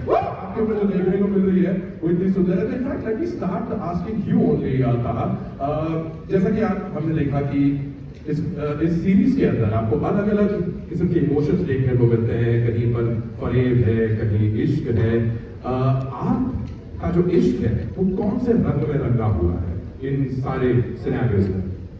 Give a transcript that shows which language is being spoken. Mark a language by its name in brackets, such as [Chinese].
[Hindi] आपके ऊपर जो देखने को मिल रही है, वो इतनी सुंदर है. [English] In fact, let me start asking you only, Taha. [Hindi] जैसा कि हमने देखा कि इस सीरीज के अंदर आपको अलग अलग किस्म के इमोशंस देखने को मिलते हैं. कहीं पर फरेब है, कहीं इश्क है. आपका जो इश्क है, वो कौन से रंग में रंगा हुआ है इन सारे सिनेरियोस में?